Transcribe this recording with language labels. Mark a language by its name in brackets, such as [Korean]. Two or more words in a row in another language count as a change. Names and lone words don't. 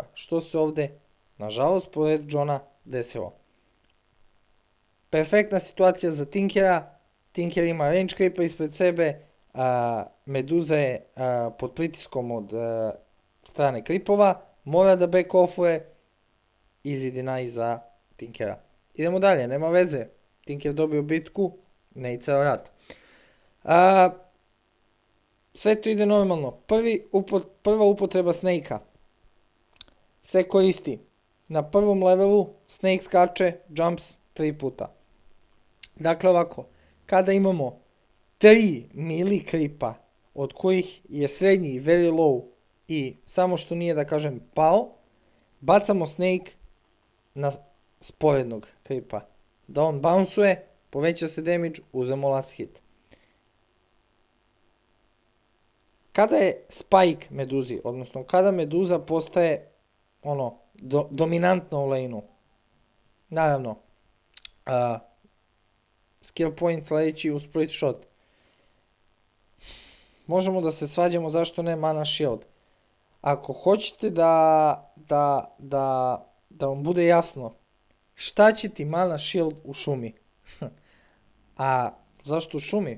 [Serbian] Što se ovdje, nažalost, pored Johna desilo. Perfektna situacija za Tinkera. Tinker ima [English] range creepa [Serbian] ispred sebe. Meduza je pod pritiskom od strane creepova. Mora da back offuje. [English] Easy deny [Serbian] za Tinkera. Idemo dalje, nema veze. Tinker dobio bitku, ne i ceo rat. Sve to ide normalno. Prva upotreba Snake-a se koristi. Na prvom levelu Snake skače, jumps 3 puta. Dakle ovako, kada imamo 3 mili creepa, od kojih je srednji [English] very low [Serbian] i samo što nije da kažem pao, bacamo Snake na sporednog creepa. Da on bounce-uje, poveća se damage, uzemo [English] last hit. [Serbian] Kada je spike Meduzi, odnosno kada Meduza postaje dominantna u lane-u, naravno, [English] skill point [Serbian] sledeći u [English] split shot. [Serbian] Možemo da se svađamo zašto ne [English] mana shield. [Serbian] Ako hoćete da vam bude jasno, šta će ti [English] mana shield [Serbian] u šumi? A zašto u šumi?